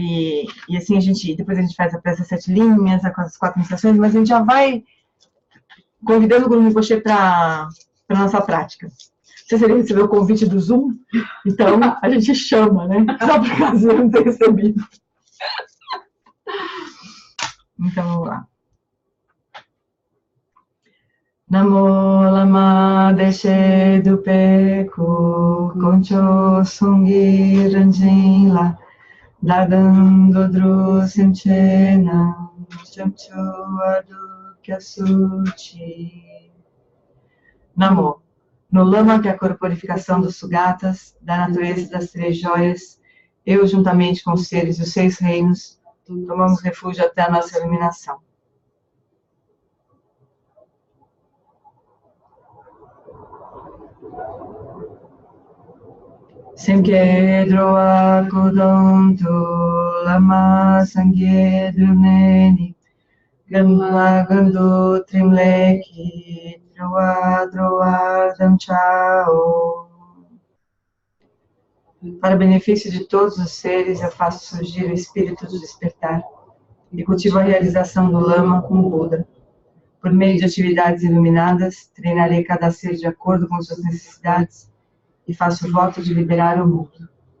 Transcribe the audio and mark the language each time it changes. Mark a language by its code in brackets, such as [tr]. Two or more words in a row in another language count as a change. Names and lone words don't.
[pt] E assim depois a gente faz a prece 7 linhas, com as 4 iniciações, mas a gente já vai convidando o Guru Rinpoche para para nossa prática. Não sei se ele recebeu o convite do Zoom, então a gente chama, né? Só por caso ele não ter recebido. Então, vamos lá. Namo lama deshe dupeku concho sungi ranjinla dadando drusim chena chamchu adu kyasuchi. Namo. No lama, que é a corporificação dos Sugatas, da natureza das 3 joias, eu, juntamente com os seres dos 6 reinos, tomamos refúgio até a nossa eliminação. Semkedroa kudonto lama sangyedruneni Ganma gandu trimleki droa chao. Para benefício de todos os seres, eu faço surgir o espírito do despertar e cultivo a realização do lama com o Buda. Por meio de atividades iluminadas, treinarei cada ser de acordo com suas necessidades e faço o voto de liberar o mundo.